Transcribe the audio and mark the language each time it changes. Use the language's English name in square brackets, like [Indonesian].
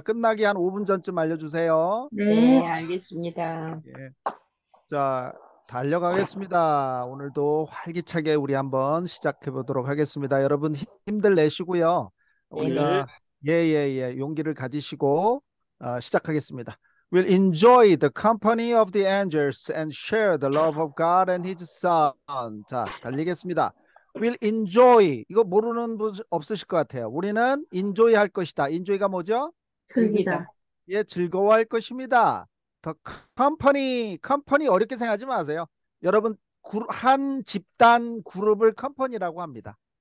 [Korean] 끝나기 한 5분 전쯤 알려주세요. 네, 네, 알겠습니다. 예, 자, 달려가겠습니다. 오늘도 활기차게 우리 한번 시작해 보도록 하겠습니다. 여러분 힘들 내시고요. 네, 네. 우리가 용기를 가지시고 시작하겠습니다. [English] We'll enjoy the company of the angels and share the love of God and His Son. [Korean] 자, 달리겠습니다. [English] We'll enjoy. [Korean] 이거 모르는 분 없으실 것 같아요. 우리는 enjoy 할 것이다. enjoy가 뭐죠? 즐기다. 즐기다. 예, 즐거워할 것입니다. [English] The company [Korean] 어렵게 생각하지 마세요. 여러분 한 집단 그룹을 컴퍼니라고 합니다.